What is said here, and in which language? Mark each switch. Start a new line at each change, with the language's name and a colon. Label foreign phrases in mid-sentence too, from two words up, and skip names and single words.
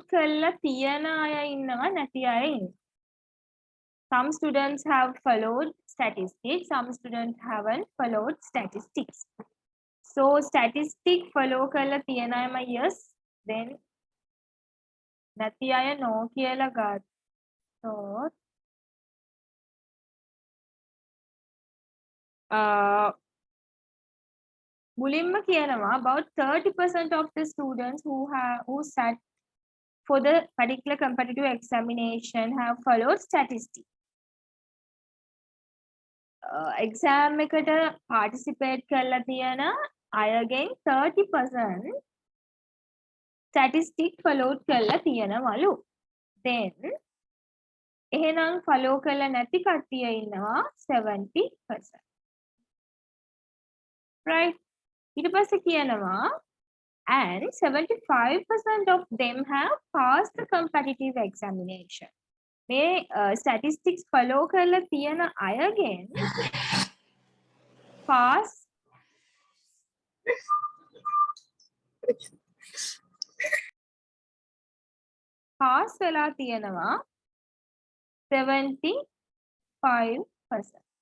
Sinhala: කරලා තියන අය ඉන්නවා නැති අය ඉන්නවා.
English: Some students have followed statistics, some students haven't followed statistics. So statistic follow
Sinhala: කරලා තියන අයම
English: yes, then
Sinhala: නැති අය
English: no
Sinhala: කියලා ගත්තොත් මුලින්ම කියනවා
English: about 30% of the students who sat for the particular competitive examination have followed statistics.
Sinhala: Exam එකට participate කරලා තියෙන අයගෙන් 30%
English: statistics followed
Sinhala: කරලා තියෙනවලු. Then එහෙනම් follow කරලා නැති කට්ටිය ඉන්නවා 70%.
English: Right?
Sinhala: ඊට පස්සේ කියනවා
English: and 75% of them have passed the competitive examination.
Sinhala: මේ
English: statistics follow
Sinhala: කරලා තියෙන අයගෙන් pass වෙලා තියෙනවා 75%.